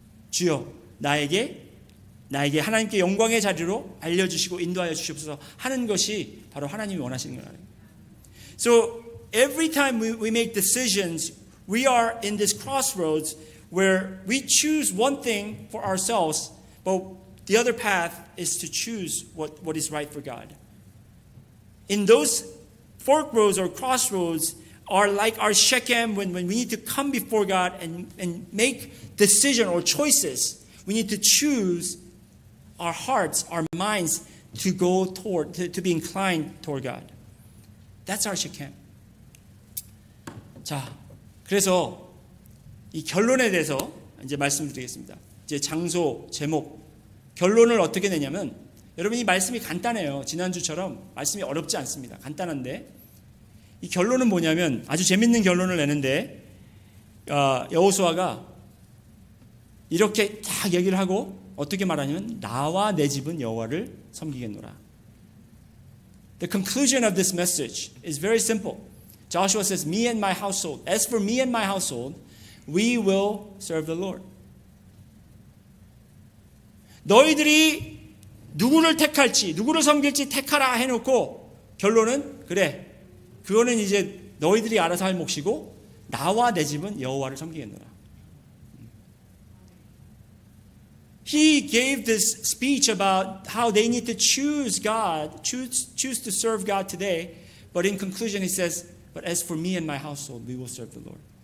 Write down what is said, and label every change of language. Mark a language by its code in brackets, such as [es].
[ko] 주여 나에게 하나님께 영광의 자리로 알려주시고 인도하여 주시옵소서 하는 것이 바로 하나님이 원하시는 거예요. [en] So every time we make decisions, we are in this crossroads where we choose one thing for ourselves, but the other path is to choose what is right for God. In those fork roads or crossroads are like our Shechem when we need to come before God and make decision or choices. We need to choose our hearts, our minds to go toward, to be inclined toward God. That's our Shechem. [ko] 자, 그래서 이 결론에 대해서 이제 말씀드리겠습니다. 이제 장소, 제목, 결론을 어떻게 내냐면 여러분 이 말씀이 간단해요. 지난주처럼 말씀이 어렵지 않습니다. 간단한데 이 결론은 뭐냐면 아주 재밌는 결론을 내는데 여호수아가 이렇게 딱 얘기를 하고 어떻게 말하냐면 나와 내 집은 여호와를 섬기겠노라. [en] The conclusion of this message is very simple. Joshua says, me and my household. As for me and my household, we will serve the Lord. [ko] 너희들이 누구를 택할지, 누구를 섬길지 택하라 해놓고 결론은 그래. 그거는 이제 너희들이 알아서 할 몫이고 나와 내 집은 여호와를 섬기겠노라. [en] He gave this speech about how they need to choose God, choose to serve God today. But in conclusion, he says, "But as for me and my household, we will serve the Lord."